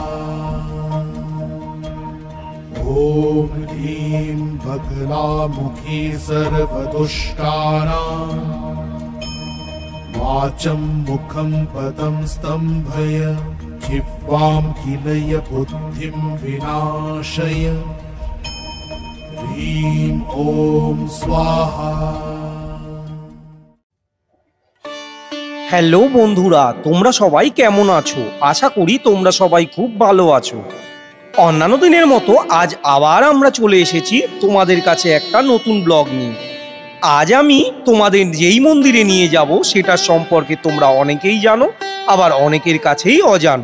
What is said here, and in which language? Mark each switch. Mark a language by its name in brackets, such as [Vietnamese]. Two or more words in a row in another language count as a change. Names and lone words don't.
[Sanskrit] ॐ ह्रीं बगलामुखी सर्वदुष्टानां वाचं मुखं पदं स्तम्भय जिह्वां किलय बुद्धिं विनाशय ह्रीं ॐ स्वाहा। [Bangla] হ্যালো বন্ধুরা, তোমরা সবাই কেমন আছো? আশা করি তোমরা সবাই খুব ভালো আছো। অন্যান্য দিনের মতো আজ আবার আমরা চলে এসেছি তোমাদের কাছে একটা নতুন ব্লগ নিয়ে। আজ আমি তোমাদের যেই মন্দিরে নিয়ে যাব সেটার সম্পর্কে তোমরা অনেকেই জানো, আবার অনেকের কাছেই অজানা।